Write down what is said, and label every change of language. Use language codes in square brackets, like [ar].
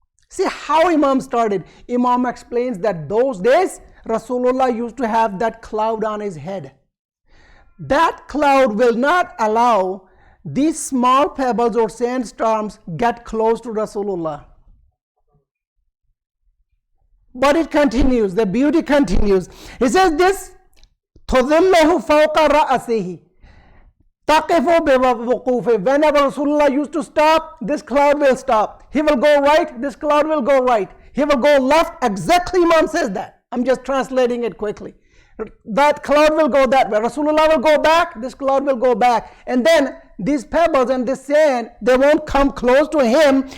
[en] See how Imam started. Imam explains that those days, Rasulullah used to have that cloud on his head. That cloud will not allow these small pebbles or sandstorms get close to Rasulullah. But it continues, the beauty continues. [ar] He says this, تَظِلَّهُ فَوْقَ رَأْسِهِ تَقِفُ بِوَقُوفِهِ. [en] Whenever Rasulullah used to stop, this cloud will stop. He will go right, this cloud will go right. He will go left, exactly Imam says that. I'm just translating it quickly. That cloud will go that way. Rasulullah will go back, this cloud will go back. And then these pebbles and this sand, they won't come close to him.